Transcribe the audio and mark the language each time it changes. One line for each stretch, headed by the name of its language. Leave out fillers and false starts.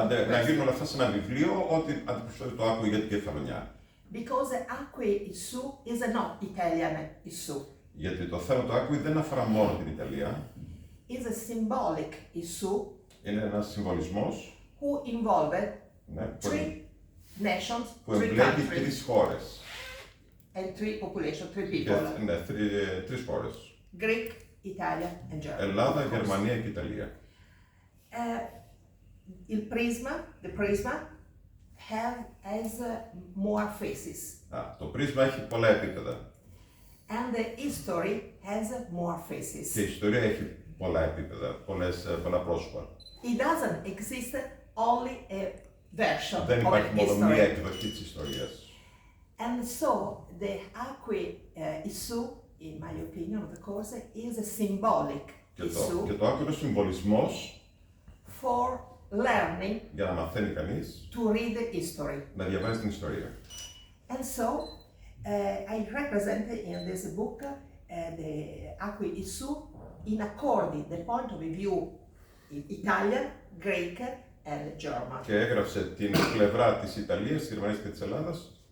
Greek: Να γίνουν όλα αυτά σε ένα βιβλίο ότι αντιπροσωπεύει το acqui για την Κεφαλονιά.
English: Because the acqui issue is not Italian issue.
Greek: Γιατί το θέμα του acqui δεν αφορά μόνο την Ιταλία.
English: Is a symbolic issue.
Greek: Είναι ένας συμβολισμός
English: Who involved three nations, three countries.
Greek: Τρεις χώρες.
English: And three population, three people.
Greek: Ναι, τρεις χώρες.
English: Greek, Italia and Germany.
Greek: Ελλάδα, Γερμανία και Ιταλία.
English: The prisma has more faces.
Greek: Το πρίσμα έχει πολλά επίπεδα.
English: And the history has more faces.
Greek: Και η ιστορία έχει πολλά επίπεδα, πολλά πρόσωπα.
English: It doesn't exist only a version
Greek: Δεν
English: of
Greek: υπάρχει μόνο
English: history.
Greek: μία εκδοχή της ιστορίας.
English: And so the acqui issue, in my opinion, of course, is a symbolic issue.
Greek: Και το acqui είναι συμβολισμός
English: for learning,
Greek: για να μαθαίνει κανείς,
English: to read the history.
Greek: να διαβάζει την ιστορία.
English: And so I represent in this book the acqui issue in according the point of view in Italian, Greek and German.
Greek: Και έγραψε την πλευρά της Ιταλίας, της Γερμανίας και της Ελλάδας.